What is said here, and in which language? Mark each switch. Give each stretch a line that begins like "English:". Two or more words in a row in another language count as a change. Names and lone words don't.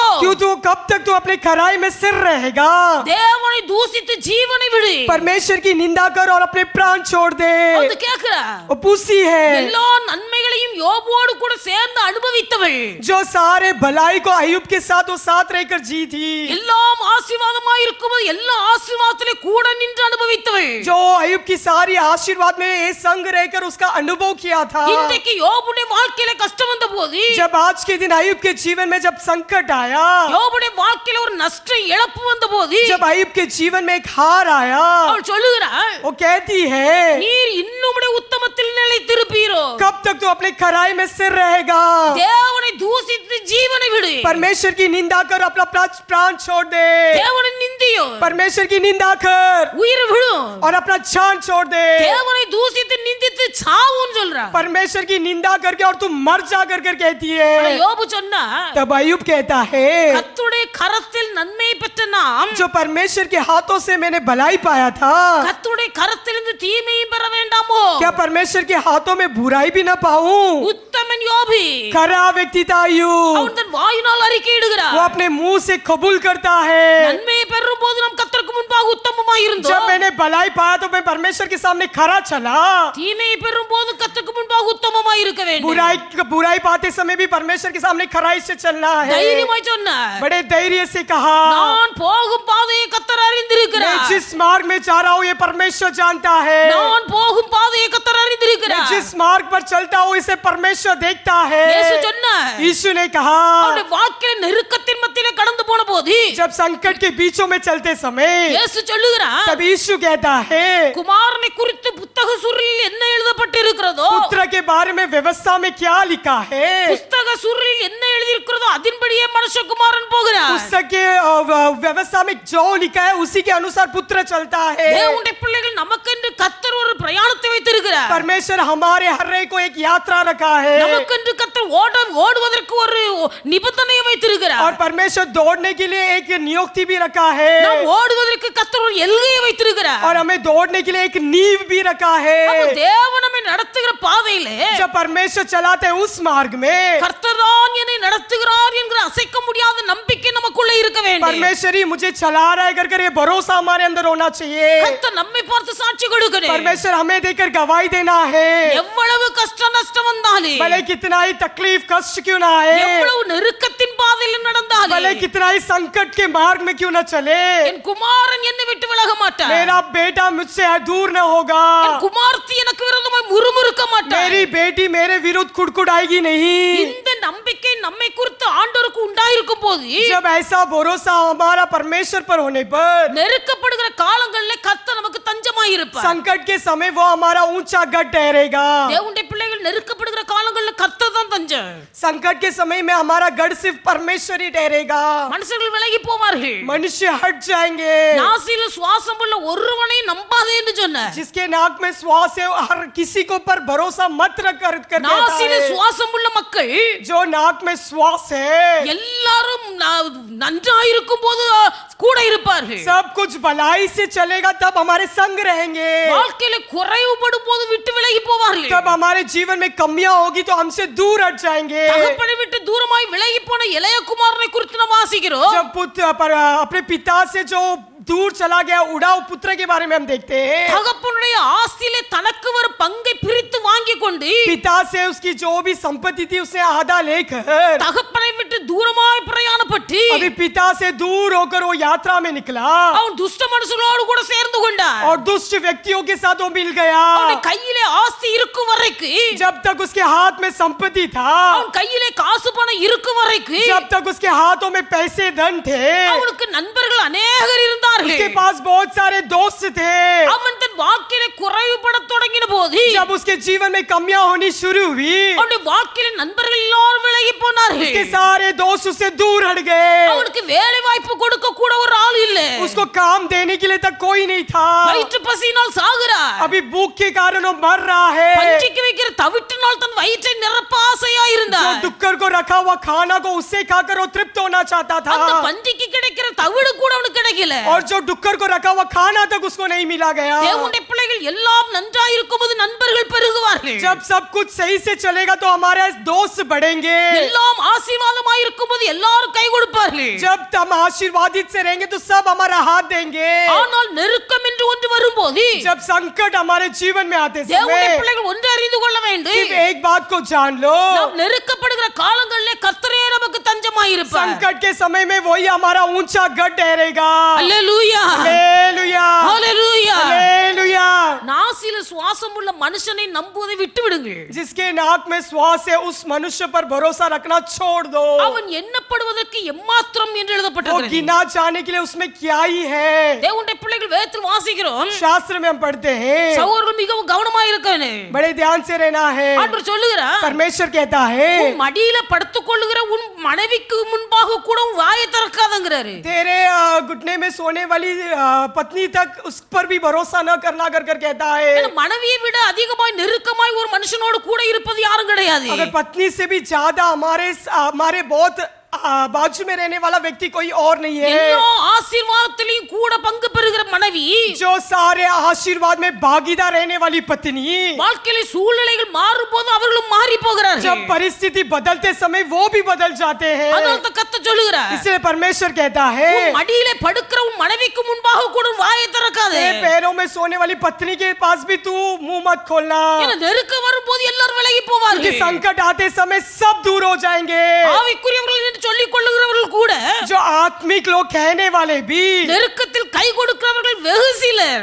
Hindi: क्यों तू कब तक तू अपने खराई में सिर रहेगा?
Tamil: தேவனை தூசித்து ஜீவனை விடு
Hindi: परमेश्वर की निंदा कर और अपने प्राण छोड़ दे।
Tamil: அவ கேக்குறா
Hindi: वो पूछती है,
Tamil: எல்லா நன்மைகளையும் யோபோடு கூட சேர்ந்து அனுபவித்தவள்
Hindi: जो सारे भलाई को अय्यूब के साथ वो साथ रहकर जी थी,
Tamil: எல்லாம் ஆசீர்வாதமாய் இருக்கும்போது எல்லா ஆசீர்வாதத்திலே கூட நின்று அனுபவித்தவள்
Hindi: जो अय्यूब की सारी आशीर्वाद में ये संग रहकर उसका अनुभव किया था।
Tamil: இன்றைக்கு யோபுடைய வாழ்க்கையில கஷ்டம் வந்த போது
Hindi: जब आज के दिन अय्यूब के जीवन में जब संकट आया,
Tamil: யோபுடைய வாழ்க்கையில ஒரு நஷ்டம் இழப்பு வந்த போது
Hindi: जब अय्यूब के जीवन में एक हार आया,
Tamil: அவள் சொல்லுகிறாள்
Hindi: वो कहती है,
Tamil: நீர் இன்னும் உம்முடைய உத்தமத்தில் நிலைத்திருப்பீரோ இருக்கிறோம்?
Hindi: कब तक तू अपने खराई में सिर रहेगा?
Tamil: தேவனை தூசித்து ஜீவனை விடு.
Hindi: परमेश्वर की निंदा कर, अपना प्राण छोड़ दे।
Tamil: தேவனை நிந்தியோ
Hindi: परमेश्वर की निंदा कर
Tamil: உயிர் விடும்.
Hindi: और अपना जान छोड़ दे।
Tamil: தேவனை தூசித்து நிந்தித்து சாவுன்னு சொல்றான்.
Hindi: परमेश्वर की निंदा करके और तू मर जा कर कहती है।
Tamil: யோபு சொன்னா,
Hindi: तब अय्यूब कहता है,
Tamil: கர்த்தருடைய கரத்தில் நன்மை பெற்ற நாம்
Hindi: जो परमेश्वर के हाथों से मैंने भलाई पाया था,
Tamil: கர்த்தருடைய கரத்திலிருந்து தீமையும் பெற வேண்டாமோ?
Hindi: क्या परमेश्वर के हाथों में बुराई भी ना पाऊं?
Tamil: உத்தமன் யோபி
Hindi: खरा व्यक्ति था अय्यूब,
Tamil: அவன் தன் வாயினால் அறிக்கையிடுகிறான்.
Hindi: वो अपने मुंह से कबूल करता है।
Tamil: நன்மையை பெறும் போது நாம் கர்த்தருக்கு முன்பாக உத்தமமாய்
Hindi: जब
Tamil: இருந்தோம்.
Hindi: मैंने भलाई पाया तो मैं परमेश्वर के सामने खरा चला।
Tamil: தீமையை பெறும் போது கர்த்தருக்கு முன்பாக உத்தமமாய் இருக்க வேண்டும்.
Hindi: बुराई पाते समय भी परमेश्वर के सामने खराई से चलना है।
Tamil: தைரியமாய் சொன்னார்,
Hindi: बड़े धैर्य से कहा,
Tamil: நான் போகும் பாதையை கர்த்தர்
Hindi: मैं
Tamil: அறிந்திருக்கிறார்.
Hindi: जिस मार्ग में जा रहा हूँ ये परमेश्वर जानता है।
Tamil: நான் போகும் பாதையை கர்த்தர்
Hindi: मैं
Tamil: அறிந்திருக்கிறார்.
Hindi: जिस मार्ग पर चलता हूँ इसे परमेश्वर देखता है।
Tamil: இயேசு சொன்னார்,
Hindi: यीशु ने कहा,
Tamil: அவருடைய வாழ்க்கையில நெருக்கத்தின் மத்தியிலே கடந்து போன போது
Hindi: जब संकट के बीचों में चलते समय
Tamil: இயேசு சொல்லுகிறார்,
Hindi: तब यीशु कहता है,
Tamil: குமாரனை குறித்து புத்தக சுருளில் என்ன எழுதப்பட்டிருக்கிறதோ,
Hindi: पुत्र के बारे में व्यवस्था में क्या लिखा है,
Tamil: புத்தக சுருளில் என்ன எழுதியிருக்கிறதோ அதன்படியே மனுஷகுமாரன் போகிறார்.
Hindi: पुस्तक के व्यवस्था में जो लिखा है उसी के अनुसार पुत्र चलता है।
Tamil: தேவனுடைய பிள்ளைகள் நமக்கென்று கர்த்தர் ஒரு பிரயாணத்தை வைத்திருக்கிறார்.
Hindi: परमेश्वर हमारे हर एक को एक यात्रा रखा है
Tamil: நமக்கென்று கர்த்தர் ஓடுவதற்கு ஒரு நிபந்தனையை வைத்திருக்கிறார்.
Hindi: और परमेश्वर दौड़ने के लिए एक नियुक्ति भी रखा है
Tamil: நாம் ஓடுவதற்கு கர்த்தர் ஒரு எல்லையை வைத்திருக்கிறார்.
Hindi: और हमें दौड़ने के लिए एक नींव भी रखा है।
Tamil: அப்ப தேவன் நம்மை நடத்துகிற பாதையிலே
Hindi: जब परमेश्वर चलाते हैं उस मार्ग में
Tamil: கர்த்தர் தான் என்னை நடத்துகிறார் என்கிற அசைக்க முடியாத நம்பிக்கை நமக்குள்ள இருக்க வேண்டும்.
Hindi: परमेश्वर ही मुझे चला रहा है कर ये भरोसा हमारे अंदर होना चाहिए।
Tamil: கர்த்தர் நம்மை பார்த்து சாட்சி கொடுக்கணும்.
Hindi: परमेश्वर हमें देकर गवाही देना है,
Tamil: எவ்வளவு கஷ்ட நஷ்டம் வந்தாலும்,
Hindi: भले कितना ही तकलीफ कष्ट क्यों ना आए,
Tamil: எவ்வளவு நெருக்கத்தின் பாதையில் நடந்தாலும்,
Hindi: भले कितना ही संकट के मार्ग में क्यों ना चले,
Tamil: என் குமாரன் என்னை விட்டு விலக மாட்டார்.
Hindi: मेरा बेटा मुझसे दूर न होगा,
Tamil: என் குமார்த்தி எனக்கு விரோதமாய் முறுமுறுக்க மாட்டார்.
Hindi: मेरी बेटी मेरे विरुद्ध कुड़कुड़ाएगी नहीं।
Tamil: இந்த நம்பிக்கை நம்மை குறித்து ஆண்டவருக்கு உண்டாயிருக்கும் போது,
Hindi: जब ऐसा भरोसा हमारा परमेश्वर पर होने पर,
Tamil: நெருக்கப்படுகிற காலங்களில் கர்த்தர் நமக்கு தஞ்சமாய் இருப்பார்.
Hindi: संकट के समय वो हमारा ऊंचा गढ़ ठहरेगा।
Tamil: தேவனுடைய பிள்ளைகள் நெருக்கப்படுகிற காலங்களில் கர்த்தர் தான் தஞ்சம்.
Hindi: संकट के समय में हमारा गढ़ सिर्फ परमेश्वर ही ठहरेगा।
Tamil: மனுஷர்கள் விலகி போவார்கள்.
Hindi: मनुष्य हट जाएंगे।
Tamil: நாசில சுவாசம் உள்ள ஒருவனை நம்பாதே என்று சொன்னார்.
Hindi: जिसके नाक में श्वास है हर किसी को पर भरोसा मत रख कर देता
Tamil: நாசில
Hindi: है।
Tamil: சுவாசம் உள்ள மக்கள்
Hindi: जो नाक में श्वास है
Tamil: எல்லாரும் நன்றாயிருக்கும் போது கூட இருப்பார்கள்.
Hindi: सब कुछ भलाई से चलेगा तब हमारे संग रहेंगे।
Tamil: வாழ்க்கையில குறைவுபடும் போது விட்டு விலகி போவார்கள்.
Hindi: तब हमारे जीवन में कमियां होगी तो हमसे दूर हट जाएंगे।
Tamil: தகப்பனை விட்டு தூரமாய் விலகி போன இளைய குமாரனை குறித்து நாம் வாசிக்கிறோம்.
Hindi: जब पुत्र अपने पिता से जो दूर चला गया उड़ाऊ पुत्र के बारे में हम देखते हैं।
Tamil: தகப்பனுடைய ஆஸ்தியிலே தனக்கு ஒரு பங்கை பிரித்து வாங்கி கொண்டு
Hindi: पिता से उसकी जो भी संपत्ति थी उसने आधा लेकर
Tamil: தகப்பனை விட்டு தூரமாய் பிரயாணப்பட்டு
Hindi: अभी पिता से दूर होकर वो यात्रा में निकला
Tamil: அவன் துஷ்ட மனுஷனோடு கூட சேர்ந்து கொண்டான்.
Hindi: और दुष्ट व्यक्तियों के साथ वो मिल गया।
Tamil: அவன் கையிலே ஆஸ்தி இருக்கும் வரைக்கும்,
Hindi: जब तक उसके हाथ में संपत्ति था,
Tamil: அவன் கையிலே காசு பணம் இருக்கும் வரைக்கும்
Hindi: जब तक उसके हाथों में पैसे धन थे,
Tamil: அவனுக்கு நண்பர்கள் अनेகர் இருந்தார்கள்.
Hindi: उसके पास बहुत सारे दोस्त थे।
Tamil: அவன் தன் வாழ்க்கையிலே குறைவுபடத் தொடங்கின போது,
Hindi: जब उसके जीवन में कमियां होनी शुरू हुई,
Tamil: அவனுடைய வாழ்க்கையில நண்பர்கள் எல்லாரும் விலகி போனார்கள்.
Hindi: उसके सारे दोस्त उससे दूर हट गए।
Tamil: அவனுக்கு வேலை வாய்ப்பு கொடுக்க கூட ஒரு ஆள் இல்ல.
Hindi: उसको काम देने के लिए तक कोई नहीं था।
Tamil: வயிற்று பசியினால் சாகுறார்.
Hindi: अभी भूख के कारण वो मर रहा है।
Tamil: பஞ்சிக்கு வைக்கிற தவிட்டினால் தன் வயிற்றை நிரப்ப ஆசையா
Hindi: जो
Tamil: இருந்தார்.
Hindi: डुक्कर को रखा हुआ खाना को उससे खाकर वो तृप्त होना चाहता
Tamil: அந்த
Hindi: था
Tamil: பஞ்சிக்கு கிடைக்கிற தவிடு கூட அவனுக்கு கிடைக்கல.
Hindi: और जो डुक्कर को रखा हुआ खाना तक उसको नहीं मिला गया।
Tamil: தேவனுடைய பிள்ளைகள் எல்லாம் நன்றாய் இருக்கும்போது நண்பர்கள் பெருகுவார்கள்.
Hindi: जब सब कुछ सही से चलेगा तो हमारे दोस्त बढ़ेंगे।
Tamil: எல்லாம் ஆசீர்வாதமாய் இருக்கும்போது எல்லாரும் கை கொடுப்பார்கள்.
Hindi: जब हम आशीर्वादित से रहेंगे तो सब हमारा हाथ देंगे।
Tamil: ஆனால் நெருக்கம் என்று ஒன்று வரும்போது
Hindi: जब संकट हमारे जीवन में आते
Tamil: தேவனுடைய
Hindi: समय
Tamil: பிள்ளைகள் ஒன்று அறிந்து கொள்ள
Hindi: सिर्फ
Tamil: வேண்டும்.
Hindi: एक बात को जान लो,
Tamil: நாம் நெருக்கப்படுகிற காலங்களிலே கர்த்தரே நமக்கு தஞ்சமாய் இருப்பார்.
Hindi: संकट के समय में वही हमारा ऊंचा गढ़ ठहरेगा।
Tamil: அல்லேலூயா,
Hindi: हालेलुया,
Tamil: ஹalleluya.
Hindi: हालेलुया।
Tamil: நாசில நாக்கில் சுவாசம் உள்ள மனுஷனை நம்புவதை விட்டு விடுங்கள்.
Hindi: जिसके नाक में श्वास है उस मनुष्य पर भरोसा रखना छोड़ दो.
Tamil: அவன் எண்ணப்படுவதற்கு எம்மாத்திரம் என்று
Hindi: वो
Tamil: எழுதப்பட்டிருக்கிறது.
Hindi: गिना जाने के लिए उसमें क्या ही है.
Tamil: தேவனுடைய பிள்ளைகள் வேதத்தில் வாசிக்கிறோம்.
Hindi: शास्त्र में हम पढ़ते हैं.
Tamil: சகோதரர்கள் மிகவும் கவனமா இருக்கணும்.
Hindi: बड़े ध्यान से रहना है.
Tamil: ஆண்டவர் சொல்லுகிறார்,
Hindi: परमेश्वर कहता है
Tamil: உன் மடியில படுத்துக் கொள்ளுகிற உன் மனைவிக்கு முன்பாக கூட உன் வாயை திறக்காதங்கிறாரு.
Hindi: तेरे घुटने में सोने वाली पत्नी तक उस पर भी भरोसा न करना कर कहता है.
Tamil: ஏன்னா மனைவியை விட அதிகமாய் நெருக்கமாய் ஒரு மனுஷனோடு கூட இருப்பது யாரும் கிடையாது.
Hindi: अगर पत्नी से भी ज्यादा हमारे बहुत बाजू में रहने वाला व्यक्ति कोई और नहीं है.
Tamil: எல்லா ஆசீர்வாதத்திலும் கூட பங்கு பெறுகிற மனைவி,
Hindi: जो सारे आशीर्वाद में भागीदार रहने वाली पत्नी,
Tamil: வாழ்க்கையில சூழ்நிலைகள் மாறும்போது அவர்களும் மாறி போகிறார்கள்.
Hindi: जब परिस्थिति बदलते समय वो भी बदल जाते हैं.
Tamil: அதனால தான் கர்த்தர் சொல்லுகிறார்,
Hindi: इसलिए परमेश्वर कहता है
Tamil: உன் மடியிலே படுக்கிற உன் மனைவிக்கு முன்பாக கூட வாயை திறக்காதே.
Hindi: तेरे पैरों में सोने वाली पत्नी के पास भी तू मुंह मत खोलना.
Tamil: ஏன்னா நெருக்கம் வரும்போது எல்லாரும் விலகி
Hindi: क्योंकि
Tamil: போவார்கள்.
Hindi: संकट आते समय सब दूर हो जाएंगे.
Tamil: ஆவிக்குரியவர்கள் என்று சொல்லிக் கொள்ளுகிறவர்கள் கூட
Hindi: जो आत्मिक लोग कहने वाले भी,
Tamil: நெருக்கத்தில் கை கொடுக்கிறவர்கள் வெகு சிலர்.